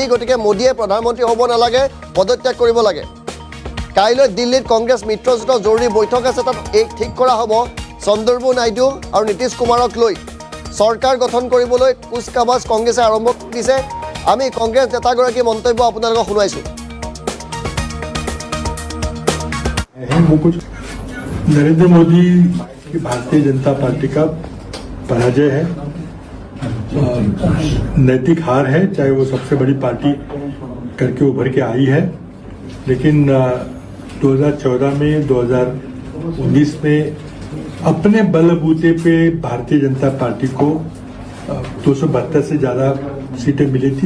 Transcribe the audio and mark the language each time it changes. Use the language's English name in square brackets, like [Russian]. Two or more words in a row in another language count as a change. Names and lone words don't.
[Assamese] গতিকে মোদীয়ে প্ৰধানমন্ত্ৰী হ'ব নালাগে, পদত্যাগ কৰিব লাগে। কাইলৈ দিল্লীত কংগ্ৰেছ মিত্ৰজোঁটৰ জৰুৰী বৈঠক আছে। তাত ঠিক কৰা হ'ব চন্দ্ৰবাবু নাইডু আৰু নীতিশ কুমাৰক লৈ চৰকাৰ গঠন কৰিবলৈ কুচকাৱাজ কংগ্ৰেছে আৰম্ভ দিছে। আমি কংগ্ৰেছ নেতাগৰাকীৰ মন্তব্য আপোনালোকক শুনাইছোঁ। [Hindi] नरेंद्र मोदी की भारतीय जनता पार्टी का पराजय है, नैतिक हार है। चाहे वो सबसे बड़ी पार्टी करके उभर के आई है, लेकिन 2014 में, 2019 में अपने बलबूते पे भारतीय जनता पार्टी को 272 से ज्यादा सीटें मिली थी।